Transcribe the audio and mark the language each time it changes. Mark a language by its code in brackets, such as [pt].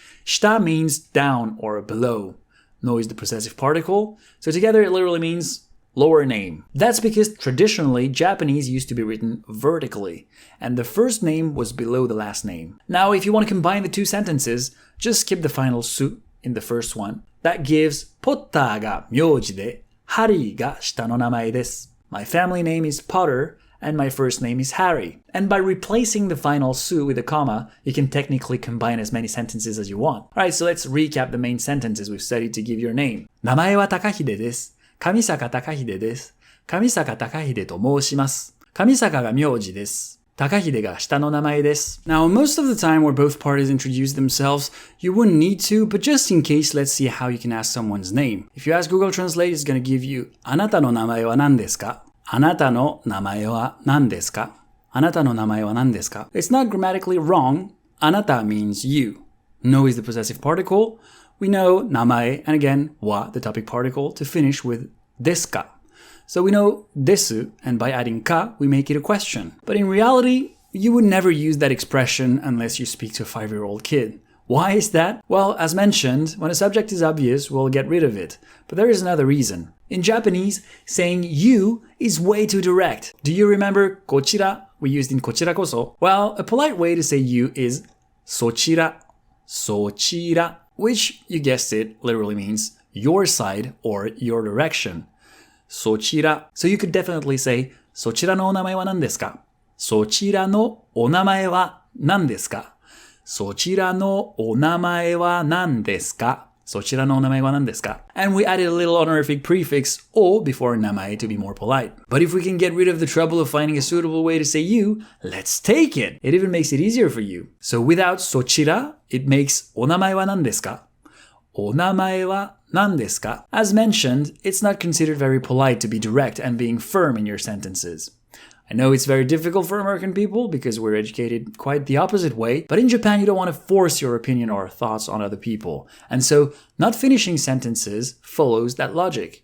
[en] Shita means down or below. No is the possessive particle. So together it literally means lower name. That's because traditionally Japanese used to be written vertically, and the first name was below the last name. Now, if you want to combine the two sentences, just skip the final su in the first one. That gives [ja] ポッターが名字で、ハリーが下の名前です. [en] My family name is Potter, and my first name is Harry. And by replacing the final su with a comma, you can technically combine as many sentences as you want. Alright, so let's recap the main sentences we've studied to give your name. [ja] 名前は高秀です.上坂高秀です。上坂高秀と申します。上坂が名字です。高秀が下の名前です。 [en] Now, most of the time where both parties introduce themselves, you wouldn't need to, but just in case, let's see how you can ask someone's name. If you ask Google Translate, it's going to give you [ja] あなたの名前は何ですか? あなたの名前は何ですか?あなたの名前は何ですか? [en] It's not grammatically wrong. あなた means you. No is the possessive particle. We know 名前 and again は the topic particle to finish with ですか. So we know です and by adding か we make it a question. But in reality, you would never use that expression unless you speak to a 5-year-old kid. Why is that? Well, as mentioned, when a subject is obvious, we'll get rid of it. But there is another reason. In Japanese, saying you is way too direct. Do you remember こちら we used in こちらこそ? Well, a polite way to say you is そちら, そちら, which, you guessed it, literally means your side or your direction. [ja] そちら. [en] So you could definitely say [ja] そちらのお名前は何ですか?そちらのお名前は何ですか? そちらのお名前は何ですか? そちらのお名前は何ですか? [en] And we added a little honorific prefix o before 名前 to be more polite. But if we can get rid of the trouble of finding a suitable way to say you, let's take it. It even makes it easier for you. So without そちら, it makes [ja] お名前は何ですか? お名前は何ですか? [en] As mentioned, it's not considered very polite to be direct and being firm in your sentences. I know it's very difficult for American people because we're educated quite the opposite way, but in Japan you don't want to force your opinion or thoughts on other people. And so, not finishing sentences follows that logic.